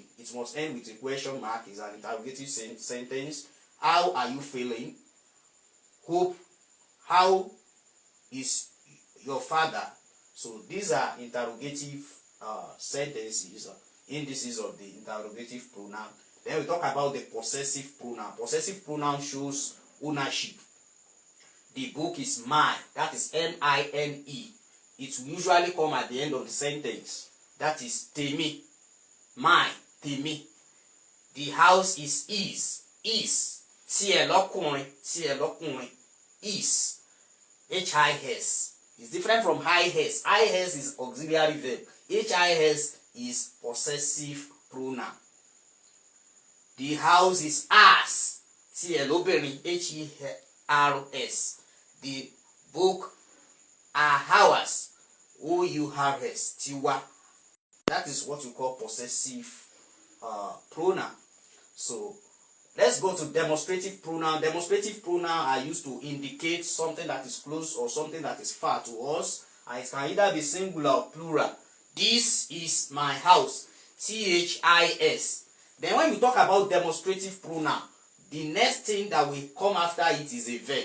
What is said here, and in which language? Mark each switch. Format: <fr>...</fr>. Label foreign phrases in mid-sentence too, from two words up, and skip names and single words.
<en>It must end with a question mark. It's an interrogative sentence. How are you feeling? Hope. How is your father? So these are interrogative sentences, indices of the interrogative pronoun. Then we talk about the possessive pronoun. Possessive pronoun shows ownership. The book is mine. That is M-I-N-E. It will usually come at the end of the sentence. That is tèmi. Mine, tèmi. The house is his. Is.</en> <yo>Tiẹ̀ lọ́kùnrin.</yo> <en>Is. H-I-S. It's different from I-S. I-S is auxiliary verb. H-I-S is possessive pronoun. The house is ours.</en> <yo>Tiẹ̀ lóbìnrin.</yo> <en>H-E-R-S. The book are ours. O-U-R-S. Tiwa. That is what we call possessive pronoun. So let's go to demonstrative pronoun. Demonstrative pronoun are used to indicate something that is close or something that is far to us, and it can either be singular or plural. This is my house. T-H-I-S. Then when we talk about demonstrative pronoun, the next thing that will come after it is a verb.</en>